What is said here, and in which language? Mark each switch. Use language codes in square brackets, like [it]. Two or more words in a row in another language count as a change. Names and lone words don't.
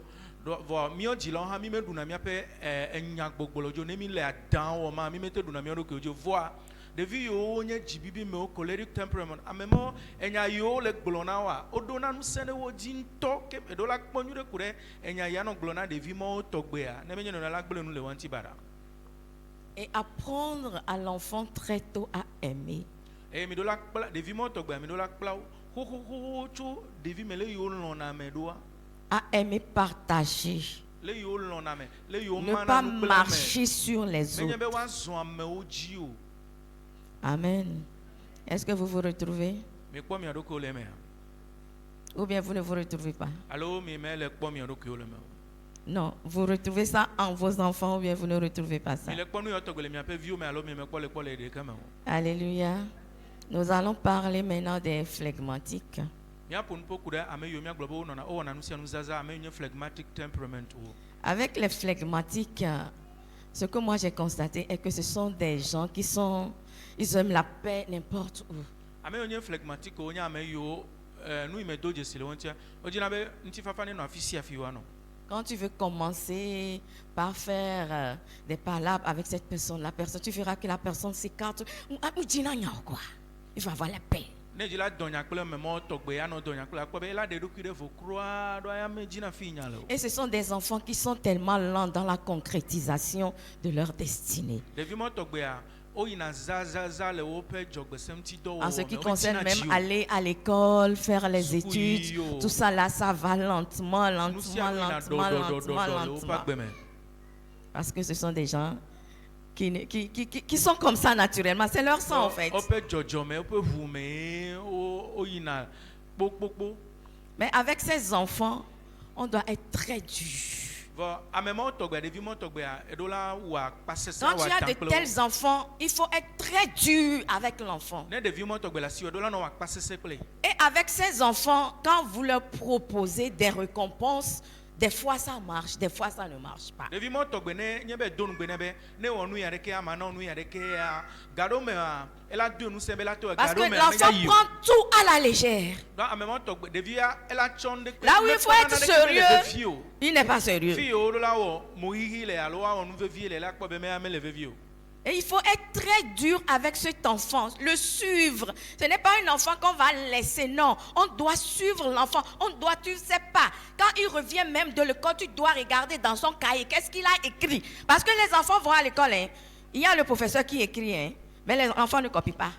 [ee] Vɔ míɔ dzilawo hã mi meɖuna míaƒe enya gbogbolo dzo ne mi le adan wɔ ma mi mete ɖuna míɔ ɖokuiwo dzo vɔa ɖevi yiwo nye dzibibi mewo [en] choleric temperament [ee] ame mawo enya yiwo le gblɔ na woa woɖona ŋusẽ ɖe wo dzi ŋutɔ ke eɖewo la kpɔ nyuie ɖe ko ɖe enya ya nɔ gblɔ na ɖevi mawo tɔgbea ne menye nɔna la gblẽ nu le wo ŋuti baɖa. [fr] Et apprendre à l'enfant très tôt à aimer. [ee] Et mi do la kpla devi mo togbe mi do la kpla ho tso devi me le yo lona me doa. [fr] À aimer partager. [ee] Le yo lona me le yo [fr] Ne [ee] mana [fr] pas [ee] no kpla me. [fr] marcher sur les [ee] Me nyebe [fr] autres. [ee] wa zo ame o ji o. Amen. [fr] Est-ce que vous vous retrouvez? [ee] Mi kpɔ mia ɖokui le me. [fr] Ou bien vous ne vous retrouvez pas? [ee] Alo mi me le kpɔ mia ɖokui le me. [fr] Non, vous retrouvez ça en vos enfants ou bien vous ne retrouvez pas ça? [ee] Mi le kpɔ nu yɔ tɔgbe le miaƒe viwo me alo mi me kpɔ le ɖeke me o. [fr] Alléluia. Nous allons parler maintenant des phlegmatiques. [ee] Miaƒo nuƒo ku ɖe ame yiwo miagblɔ be wowɔna nu sia nu zaza ame yiwo nye [en] phlegmatic temperament [ee] o. [fr] Avec les phlegmatiques, ce que moi j'ai constaté est que ce sont des gens qui sont, ils aiment la paix n'importe où. [ee] Ame yiwo nye phlegmatic o nye ame yiwo nu yi me do dzesi le wo ŋutia. Wodzina be ŋutifafa ne nɔ afi sia afi woanɔ. [fr] Quand tu veux commencer par faire des palabres avec cette personne, tu verras que la personne s'écarte. Il va avoir la paix. [ee] Ne dzila dɔnya kple memɔ tɔgbe anɔ dɔnya kple akpɔ be ela ɖe ɖokui ɖe vo kura ɖo aya me dzina fi nya le o. [fr] Et ce sont des enfants qui sont tellement lents dans la concrétisation de leur destinée. [ee] Ɖevi mɔ tɔgbea o yina zazaza le woƒe dzɔgbese ŋuti dɔ wɔwɔ. [fr] En ce qui concerne même aller à l'école, faire les [ee] Suku [fr] études, [ee] yo. [fr] tout ça là, ça va lentement, [ee] Nu sia [fr] lentement, [ee] nu yina [fr] lentement, [ee] le woƒe [fr] lentement. [ee] agbe me. [fr] Parce que ce sont des gens qui sont comme ça naturellement. C'est leur sang en fait. [ee] Woƒe dzɔdzɔme woƒe ʋu me o yina kpokpokpo. [fr] Mais avec ces enfants, on doit être très dur. [ee] Vɔ ame mɔ tɔgbea ɖevi mɔ tɔgbea eɖo la wɔ akpa sese [fr] Quand [ee] wɔ [fr] tu as [ee] ata [fr] de [ee] kple wo. [fr] tels enfants, il faut être très dur avec l'enfant. [ee] Ne ɖevi mɔ tɔgbe le asi wɔ eɖo la nɔ wɔ akpa sese kple. [fr] Et avec ces enfants, quand vous leur proposez des récompenses, des fois ça marche, des fois ça ne marche pas. [ee] Ɖevi mɔ tɔgbe ne nye be do nugbe ne be ne wɔ nu ya ɖeke ama nɔ nu ya ɖeke ya gaɖo mea ela do nu se be la to [fr] Parce que [ee] gaɖo mea [fr] l'enfant [ee] meya yi o. [fr] prend tout à la légère. [ee] Donc ame mɔ tɔgbe ɖevia ela tsɔ nu ɖe. [fr] Là où il faut être sérieux, [ee] Fi o. [fr] il n'est pas sérieux. [ee] Fi o ɖo la wɔ mohihi le alo wɔ nu vevi le la kpɔ be meya mele vevi o. [fr] Et il faut être très dur avec cet enfant, le suivre. Ce n'est pas un enfant qu'on va laisser, non. On doit suivre l'enfant. Tu ne sais pas. Quand il revient même de l'école, tu dois regarder dans son cahier. Qu'est-ce qu'il a écrit? Parce que les enfants vont à l'école. Hein. Il y a le professeur qui écrit, hein, mais les enfants ne copient pas.